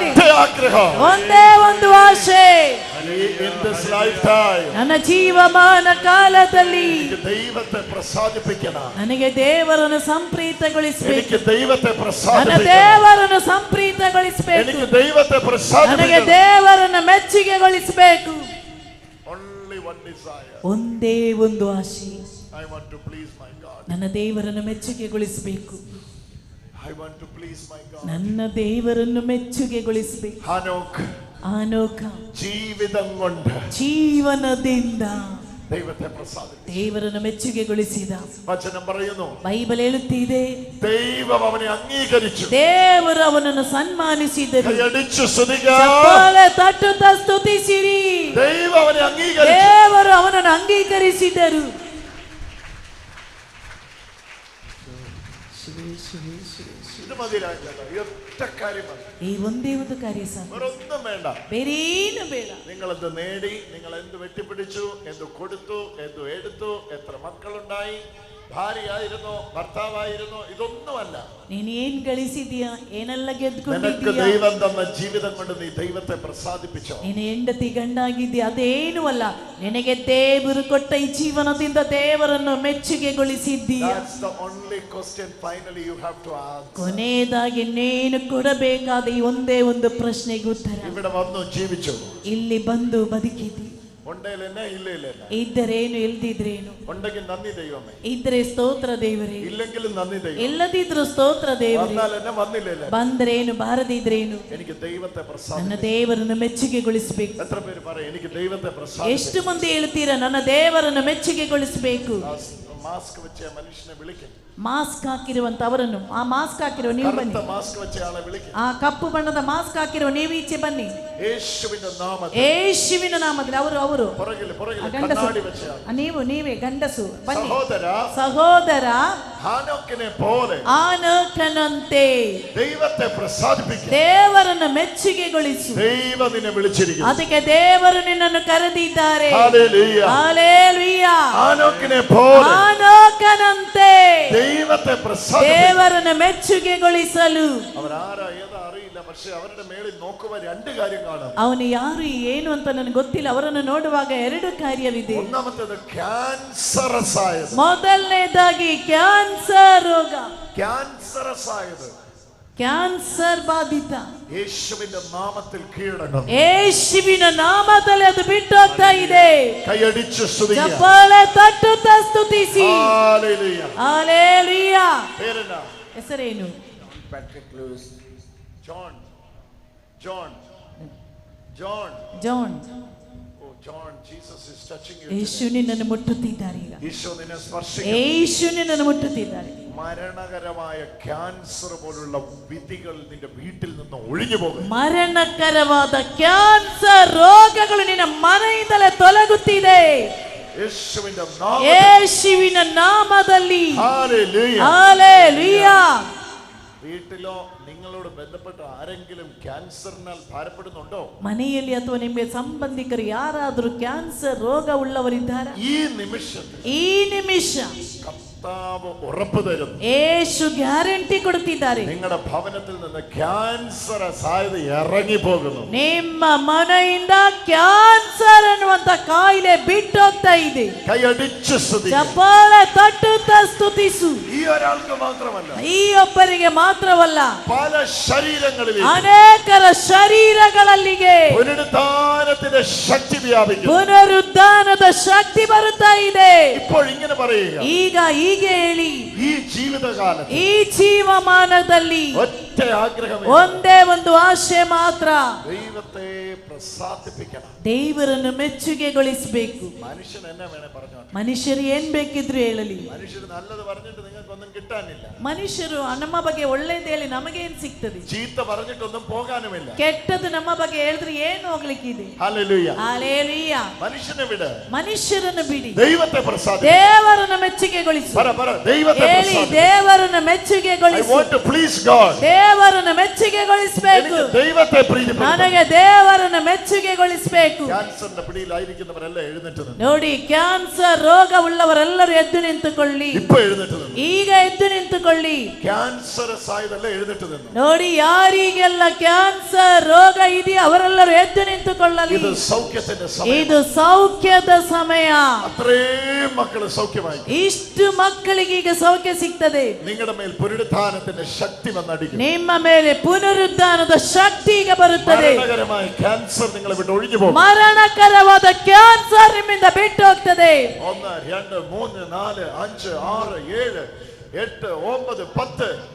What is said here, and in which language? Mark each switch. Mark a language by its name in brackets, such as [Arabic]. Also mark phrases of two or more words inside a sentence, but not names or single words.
[Malayalam] ഒറ്റ ആഗ്രഹം. [Kannada] ಒಂದೇ ಒಂದು ಆಶೆ, [English] In this lifetime, [Kannada] ನನ್ನ ಜೀವಮಾನ ಕಾಲದಲ್ಲಿ [Malayalam] എനിക്ക് ദൈവത്തെ പ്രസാദിപ്പിക്കണം. [Kannada] ನನಗೆ ದೇವರನ್ನು ಸಂಪ್ರೀತಗೊಳಿಸಬೇಕು. [Malayalam] എനിക്ക് ദൈവത്തെ [Kannada] ನನ್ನ [Malayalam] പ്രസാദിപ്പിക്കണം. [Kannada] ದೇವರನ್ನು ಸಂಪ್ರೀತಗೊಳಿಸಬೇಕು. [Malayalam] എനിക്ക് ദൈവത്തെ [Kannada] ನನಗೆ [Malayalam] പ്രസാദിപ്പിക്കണം. [Kannada] ದೇವರನ್ನು ಮೆಚ್ಚುಗೆಗೊಳಿಸಬೇಕು. [English] Only one desire. [Kannada] ಒಂದೇ ಒಂದು ಆಶೆ, [English] I want to please my God. [Kannada] ನನ್ನ ದೇವರನ್ನು ಮೆಚ್ಚುಗೆಗೊಳಿಸಬೇಕು. [English] I want to please my God. [Kannada] ನನ್ನ ದೇವರನ್ನು ಮೆಚ್ಚುಗೆಗೊಳಿಸಬೇಕು. [Malayalam] ഹാനോക്ക് [Kannada] ಆನೋಕ [Malayalam] ജീവിതം കൊണ്ട് [Kannada] ಜೀವನದಿಂದ [Malayalam] ദൈവത്തെ പ്രസാദിപ്പിച്ചു. [Kannada] ದೇವರನ್ನು ಮೆಚ್ಚುಗೆಗೊಳಿಸಿದ. [Malayalam] വചനം പറയുന്നു, [Kannada] ಬೈಬಲ್ ಹೇಳುತ್ತಿದೆ, [Malayalam] ദൈവം അവനെ അംഗീകരിച്ചു. [Kannada] ದೇವರು ಅವನನ್ನು ಸನ್ಮಾನಿಸಿದರು. [Malayalam] കൈയടിച്ചു സ്തുതിക്കാം. [Kannada] ಚಪ್ಪಾಳೆ ತಟ್ಟುತ್ತಾ ಸ್ತುತಿಸಿರಿ. [Malayalam] ദൈവം അവനെ അംഗീകരിച്ചു. [Kannada] ದೇವರು ಅವನನ್ನು ಅಂಗೀಕರಿಸಿದರು. [Malayalam] ഇത് മതി രാജാവ്. ഈ ഒറ്റ കാര്യം മതി. [Kannada] ಈ ಒಂದೇ ಒಂದು ಕಾರ್ಯ ಸಾಕು, [Malayalam] വേറൊന്നും വേണ്ട. [Kannada] ಬೇರೇನು ಬೇಡ. [Malayalam] നിങ്ങൾ എന്ത് നേടി, നിങ്ങൾ എന്ത് വെട്ടിപ്പിടിച്ചു, എന്ത് കൊടുത്തു, എന്ത് എടുത്തു, എത്ര മക്കളുണ്ടായി, ഭാര്യയായിരുന്നോ ഭർത്താവായിരുന്നോ, ഇതൊന്നുമല്ല. [Kannada] ನೀನು ಏನ್ ಗಳಿಸಿದ್ಯಾ, ಏನೆಲ್ಲ [Malayalam] നിനക്ക് [Kannada] ಗೆದ್ದುಕೊಂಡಿದ್ಯಾ, [Malayalam] ദൈവം തന്ന ജീവിതം കൊണ്ട് നീ ദൈവത്തെ പ്രസാദിപ്പിച്ചോ? [Kannada] ನೀನು ಹೆಂಡತಿ ಗಂಡಾಗಿದ್ಯಾ, ಅದೇನು ಅಲ್ಲ. ನಿನಗೆ ದೇವರು ಕೊಟ್ಟ ಈ ಜೀವನದಿಂದ ದೇವರನ್ನು ಮೆಚ್ಚುಗೆಗೊಳಿಸಿದ್ದೀಯಾ? [English] That's the only question finally you have to ask. [Kannada] ಕೊನೆಯದಾಗಿ ನೀನು ಕೊಡಬೇಕಾದ ಈ ಒಂದೇ ಒಂದು ಪ್ರಶ್ನೆಗೆ ಉತ್ತರ. [Malayalam] ഇവിടെ വന്നു ജീവിച്ചു. [Kannada] ಇಲ್ಲಿ ಬಂದು ಬದುಕಿದಿ. [Malayalam] ഉണ്ടേലെന്നെ ഇല്ലേലെന്നെ. [Kannada] ಇದ್ದರೇನು ಇಲ್ದಿದ್ರೇನು. [Malayalam] ഉണ്ടെങ്കിൽ നന്ദി ദൈവമേ. [Kannada] ಇದ್ರೆ ಸ್ತೋತ್ರ ದೇವರೇ, [Malayalam] ഇല്ലെങ്കിലും നന്ദി ദൈവം. [Kannada] ಇಲ್ಲದಿದ್ರು ಸ್ತೋತ್ರ ದೇವರೇ. [Malayalam] വന്നാലെന്നെ വന്നില്ലേലെ. [Kannada] ಬಂದ್ರೇನು ಬಾರದಿದ್ರೇನು. [Malayalam] എനിക്ക് ദൈവത്തെ [Kannada] ನನ್ನ [Malayalam] പ്രസാദിപ്പിക്കണം. [Kannada] ದೇವರನ್ನು ಮೆಚ್ಚುಗೆಗೊಳಿಸಬೇಕು. [Malayalam] എത്ര പേര് പറയും എനിക്ക് ദൈവത്തെ പ്രസാദിപ്പിക്കണം? [Kannada] ಎಷ್ಟು ಮಂದಿ ಹೇಳ್ತೀರಾ, ನನ್ನ ದೇವರನ್ನು ಮೆಚ್ಚುಗೆಗೊಳಿಸಬೇಕು. [Malayalam] മാസ്ക് വെച്ച മനുഷ്യനെ വിളിക്കും. [Kannada] ಮಾಸ್ಕ್ ಹಾಕಿರುವಂತ ಅವರನ್ನು, ಆ ಮಾಸ್ಕ್ ಹಾಕಿರುವ ನೀವು ಬನ್ನಿ. [Malayalam] കറുത്ത മാസ്ക് വെച്ച ആളെ വിളിക്കും. [Kannada] ಆ ಕಪ್ಪು ಬಣ್ಣದ ಮಾಸ್ಕ್ ಹಾಕಿರುವ ನೀವು ಈಚೆ ಬನ್ನಿ. [Malayalam] യേശുവിന്റെ നാമത്തിൽ. [Kannada] ಯೇಸುವಿನ ನಾಮದಲ್ಲಿ ಅವರು [Malayalam] പുറകില് [Kannada] ಗಂಡಸು, [Malayalam] കണ്ണാടി വെച്ച ആൾ. [Kannada] ನೀವೇ ಗಂಡಸು ಬನ್ನಿ. [Malayalam] സഹോദര [Kannada] ಸಹೋದರ, [Malayalam] ഹാനോക്കിനെ പോലെ [Kannada] ಆನೋಕನಂತೆ [Malayalam] ദൈവത്തെ പ്രസാദിപ്പിക്കും. [Kannada] ದೇವರನ್ನು ಮೆಚ್ಚುಗೆಗೊಳಿಸು. [Malayalam] ദൈവം നിന്നെ വിളിച്ചിരിക്കുന്നു. [Kannada] ಅದಕ್ಕೆ ದೇವರು ನಿನ್ನನ್ನು ಕರೆದಿದ್ದಾರೆ. [Malayalam] ഹല്ലേലൂയ. [Kannada] ಹಲ್ಲೆಲೂಯಾ. [Malayalam] ഹാനോക്കിനെ പോലെ [Kannada] ಆನೋಕನಂತೆ [Malayalam] ദൈവത്തെ പ്രസാദിപ്പിക്കും. [Kannada] ದೇವರನ್ನು ಮೆಚ್ಚುಗೆಗೊಳಿಸಲು. [Malayalam] അവരാരാ ഏതാ അറിയില്ല, പക്ഷെ അവരുടെ മേളിൽ നോക്കുമ്പോൾ രണ്ട് കാര്യം കാണാം. [Kannada] ಅವನು ಯಾರು ಏನು ಅಂತ ನನಗೆ ಗೊತ್ತಿಲ್ಲ. ಅವರನ್ನು ನೋಡುವಾಗ ಎರಡು ಕಾರ್ಯವಿದೆ. [Malayalam] ഒന്നാമത്തേത് ക്യാൻസറസ് ആയത്. [Kannada] ಮೊದಲನೇದಾಗಿ ಕ್ಯಾನ್ಸರ್ ರೋಗ, [Malayalam] ക്യാൻസറസ് ആയത്. [Kannada] ಕ್ಯಾನ್ಸರ್ ಬಾಧಿತ. [Malayalam] യേശുവിന്റെ നാമത്തിൽ കീഴടങ്ങും. [Kannada] ಯೇಸುವಿನ ನಾಮದಲ್ಲಿ ಅದು ಬಿಟ್ಟು ಹೋಗ್ತಾ ಇದೆ. [Malayalam] കൈയടിച്ചു സ്തുതിക്കുക. [Kannada] ಚಪ್ಪಾಳೆ ತಟ್ಟುತ್ತಾ ಸ್ತುತಿಸಿ. [Malayalam] ഹല്ലേലൂയ. [Kannada] ಹಲ್ಲೆಲೂಯಾ. [Malayalam] പേരെന്നാ? [Kannada] ಹೆಸರೇನು? [Malayalam] പാട്രിക് ലൂയിസ്. ജോൺ. ജോൺ. ജോൺ. [Kannada] ಜಾನ್. [Malayalam] ഓ ജോൺ, [English] Jesus is touching you. [Kannada] ಯೇಸು ನಿನ್ನನ್ನು ಮುಟ್ಟುತ್ತಿದ್ದಾರೆ ಈಗ. [Malayalam] ഈശോ നിന്നെ സ്പർശിക്കും. [Kannada] ಯೇಸು ನಿನ್ನನ್ನು ಮುಟ್ಟುತ್ತಿದ್ದಾರೆ. [Malayalam] മരണകരമായ ക്യാൻസർ പോലുള്ള വിധികൾ നിന്റെ വീട്ടിൽ നിന്ന് ഒഴിഞ്ഞു പോകും. [Kannada] ಮರಣಕರವಾದ ಕ್ಯಾನ್ಸರ್ ರೋಗಗಳು ನಿನ್ನ ಮನೆಯಿಂದಲೇ ತೊಲಗುತ್ತಿದೆ. [Malayalam] യേശുവിന്റെ നാമത്തിൽ. [Kannada] ಯೇಸುವಿನ ನಾಮದಲ್ಲಿ. [Malayalam] ഹല്ലേലൂയ. ഹല്ലേലൂയ. വീട്ടിലോ നിങ്ങളോട് ബന്ധപ്പെട്ട ആരെങ്കിലും ക്യാൻസറിനാൽ ഭാരപ്പെടുന്നുണ്ടോ? [Kannada] ಮನೆಯಲ್ಲಿ ಅಥವಾ ನಿಮಗೆ ಸಂಬಂಧಿಕರು ಯಾರಾದರೂ ಕ್ಯಾನ್ಸರ್ ರೋಗ ಉಳ್ಳವರಿದ್ದಾರಾ? [Malayalam] ഈ നിമിഷത്തിൽ [Kannada] ಈ ನಿಮಿಷ [Malayalam] കർത്താവ് ഉറപ്പ് തരുന്നു. [Kannada] ಯೇಸು ಗ್ಯಾರಂಟಿ ಕೊಡುತ್ತಿದ್ದಾರೆ. [Malayalam] നിങ്ങളുടെ ഭവനത്തിൽ നിന്ന് ക്യാൻസർ സാധ്യത ഇറങ്ങി പോകുന്നു. [Kannada] ನಿಮ್ಮ ಮನೆಯಿಂದ ಕ್ಯಾನ್ಸರ್ ಅನ್ನುವಂತ ಕಾಯಿಲೆ ಬಿಟ್ಟು ಹೋಗ್ತಾ ಇದೆ. [Malayalam] കൈയടിച്ച് സ്തുതിക്കുക. [Kannada] ಚಪ್ಪಾಳೆ ತಟ್ಟುತ್ತಾ ಸ್ತುತಿಸು. [Malayalam] ഈ ഒരാൾക്ക് മാത്രമല്ല, [Kannada] ಈ ಒಬ್ಬರಿಗೆ ಮಾತ್ರವಲ್ಲ, [Malayalam] പല ശരീരങ്ങളിൽ [Kannada] ಅನೇಕರ ಶರೀರಗಳಲ್ಲಿಗೆ [Malayalam] പുനരുദ്ധാനത്തിന്റെ ശക്തി വ്യാപിക്കുന്നു. [Kannada] ಪುನರುದ್ಧಾನದ ಶಕ್ತಿ ಬರುತ್ತಾ ಇದೆ. [Malayalam] ഇപ്പോൾ ഇങ്ങനെ പറയുക, [Kannada] ಈಗ ಹೀಗೆ ಹೇಳಿ, [Malayalam] ഈ ജീവിതകാലത്ത് [Kannada] ಈ ಜೀವಮಾನದಲ್ಲಿ [Malayalam] ഒറ്റ ആഗ്രഹമേ, [Kannada] ಒಂದೇ ಒಂದು ಆಶೆ ಮಾತ್ರ, [Malayalam] ദൈവത്തെ പ്രസാദിപ്പിക്കണം. [Kannada] ದೇವರನ್ನು ಮೆಚ್ಚುಗೆಗೊಳಿಸಬೇಕು. [Malayalam] മനുഷ്യൻ എന്നെ വേണേ പറഞ്ഞോ, [Kannada] ಮನುಷ್ಯರು ಏನ್ ಬೇಕಿದ್ರು ಹೇಳಲಿ, [Malayalam] മനുഷ്യർ നല്ലത് പറഞ്ഞിട്ട് നിങ്ങൾക്കൊന്നും കിട്ടാനില്ല. [Kannada] ಮನುಷ್ಯರು ನಮ್ಮ ಬಗ್ಗೆ ಒಳ್ಳೇದು ಹೇಳಿ ನಮಗೇನ್ ಸಿಗ್ತದೆ? [Malayalam] ചീത്ത പറഞ്ഞിട്ടൊന്നും പോകാനുമില്ല. [Kannada] ಕೆಟ್ಟದ್ದು ನಮ್ಮ ಬಗ್ಗೆ ಹೇಳಿದ್ರೆ ಏನು ಹೋಗ್ಲಿಕ್ಕಿದೆ? [Malayalam] ഹല്ലേലൂയ. [Kannada] ಹಲ್ಲೆಲೂಯ. [Malayalam] മനുഷ്യനെ വിട്, [Kannada] ಮನುಷ್ಯರನ್ನು ಬಿಡಿ, [Malayalam] ദൈവത്തെ പ്രസാദിപ്പിക്കണം. [Kannada] ದೇವರನ್ನು ಮೆಚ್ಚುಗೆಗೊಳಿಸಿ. [Malayalam] പറ ദൈവത്തെ [Kannada] ಹೇಳಿ, [Malayalam] പ്രസാദിപ്പിക്കണം. [Kannada] ದೇವರನ್ನು [English] I [Kannada] ಮೆಚ್ಚುಗೆಗೊಳಿಸಿ. [English] want to please God. [Kannada] ದೇವರನ್ನು ಮೆಚ್ಚುಗೆಗೊಳಿಸಬೇಕು. [Malayalam] എനിക്ക് ദൈവത്തെ പ്രീതിപ്പെടുത്തണം. [Kannada] ನನಗೆ ದೇವರನ್ನು ಮೆಚ್ಚುಗೆಗೊಳಿಸಬೇಕು. [Malayalam] ക്യാൻസറിന്റെ പിടിയിലായിരിക്കുന്നവരെല്ലാം എഴുന്നേറ്റ് നിന്ന്. [Kannada] ನೋಡಿ, ಕ್ಯಾನ್ಸರ್ ರೋಗ ಉಳ್ಳವರೆಲ್ಲರೂ ಎದ್ದು ನಿಂತುಕೊಳ್ಳಿ. [Malayalam] ഇപ്പൊ എഴുന്നേറ്റ് നിന്ന്. [Kannada] ಈಗ ಎದ್ದು ನಿಂತುಕೊಳ್ಳಿ. [Malayalam] ക്യാൻസർ സായതല്ല എഴുന്നേറ്റ് നിന്ന്. [Kannada] ನೋಡಿ, ಯಾರಿಗೆಲ್ಲ ಕ್ಯಾನ್ಸರ್ ರೋಗ ಇದೆಯೋ ಅವರೆಲ್ಲರೂ ಎದ್ದು ನಿಂತುಕೊಳ್ಳಲಿ. [Malayalam] ഇത് സൗഖ്യത്തിന്റെ സമയം. [Kannada] ಇದು ಸೌಖ್ಯದ ಸಮಯ. [Malayalam] അത്രയും മക്കള് സൗഖ്യമായി. [Kannada] ಇಷ್ಟು ಮಕ್ಕಳಿಗೆ ಈಗ ಸೌಖ್ಯ ಸಿಗ್ತದೆ. [Malayalam] നിങ്ങളുടെ മേൽ പുനരുദ്ധാനത്തിന്റെ ശക്തി വന്നടിക്കും. [Kannada] ನಿಮ್ಮ ಮೇಲೆ ಪುನರುದ್ಧಾನದ ಶಕ್ತಿ ಈಗ ಬರುತ್ತದೆ. [Malayalam] മരണകരമായ ക്യാൻസർ നിങ്ങളെ വിട്ട് ഒഴിഞ്ഞു പോകും. [Kannada] ಮರಣಕರವಾದ ಕ್ಯಾನ್ಸರ್ ನಿಮ್ಮಿಂದ ಬಿಟ್ಟು ಹೋಗ್ತದೆ. 1 2 3 4 5 6 7 8 9 10.